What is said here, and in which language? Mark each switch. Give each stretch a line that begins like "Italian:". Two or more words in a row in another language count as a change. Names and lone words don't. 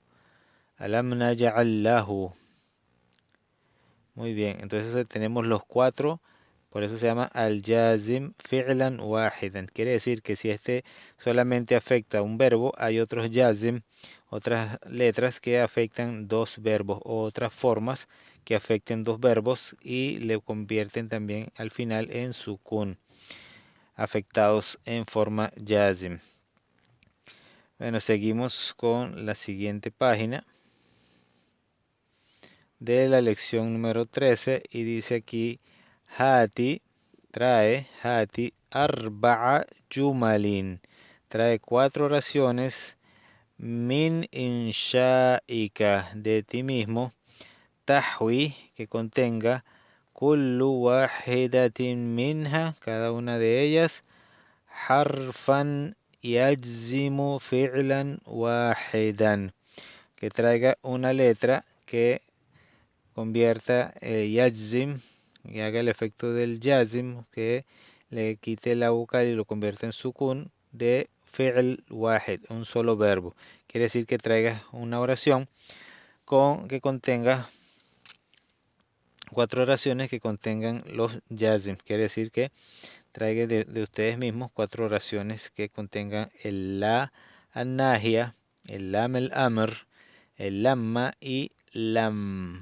Arabic: ألم نجعل له.
Spanish: Muy bien, entonces tenemos los cuatro, por eso se llama
Arabic: الجازم فعلا واحدا.
Spanish: Quiere decir que si este solamente afecta a un verbo, hay otros jazim, otras letras que afectan dos verbos o otras formas que afecten dos verbos y le convierten también al final en sukun, afectados en forma jazim. Bueno, seguimos con la siguiente página de la lección número 13 y dice aquí
Arabic: هات، هات أربعة
Spanish: jumalin, trae cuatro oraciones
Arabic: من إنشائك,
Spanish: de ti mismo, tahwi, que contenga kullu
Arabic: واحدة منها,
Spanish: cada una de ellas,
Arabic: harfan يجزم فعلا واحدا,
Spanish: que traiga una letra que convierta yajzim y haga el efecto del jazim, que le quite la vocal y lo convierta en sukun de
Arabic: فعل واحد,
Spanish: un solo verbo. Quiere decir que traiga una oración que contenga 4 oraciones que contengan los jazim. Quiere decir que traiga de ustedes mismos 4 oraciones que contengan el
Arabic: لا الناهية,
Spanish: el
Arabic: لام الأمر,
Spanish: el lamma y lam.